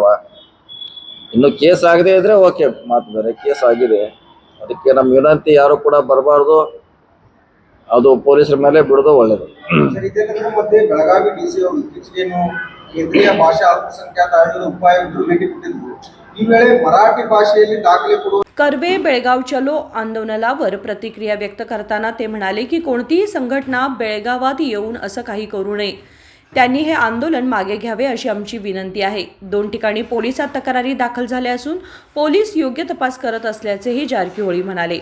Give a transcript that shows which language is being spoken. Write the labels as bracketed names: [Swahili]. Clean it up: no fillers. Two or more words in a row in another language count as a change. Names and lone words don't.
[Kannada] ಇನ್ನು ಕೇಸ್ ಆಗದೆ ಇದ್ರೆ ಓಕೆ, ಮಾತು ಬೇರೆ, ಕೇಸ್ ಆಗಿದೆ। ಅದಕ್ಕೆ ನಮ್ಮ ವಿನಂತಿ ಯಾರು ಕೂಡ ಬರಬಾರ್ದು, ಅದು ಪೊಲೀಸರ ಮೇಲೆ ಬಿಡೋದು ಒಳ್ಳೇದು। ಬೆಳಗಾವಿ DC ಅವರು ಇತ್ತೀಚೆಗೇನು ಕೇಂದ್ರೀಯ ಭಾಷಾ ಅಲ್ಪಸಂಖ್ಯಾತ ಆಯೋಗದ ಉಪಾಯುಕ್ತರು ಭೇಟಿ ಕೊಟ್ಟಿದ್ರು। ಈ ವೇಳೆ ಮರಾಠಿ ಭಾಷೆಯಲ್ಲಿ ದಾಖಲೆ ಕೊಡುವ [Marathi] कर्वे बेळगाव चलो आंदोलनावर प्रतिक्रिया व्यक्त करताना ते म्हणाले की कोणतीही संघटना बेळगावात येऊन असं काही करू नये। त्यांनी हे आंदोलन मागे घ्यावे अशी आमची विनंती आहे। 2 ठिकाणी पोलिसात तक्रारी दाखल झाल्या असून पोलीस योग्य तपास करत असल्याचेही जारकिहोळी म्हणाले।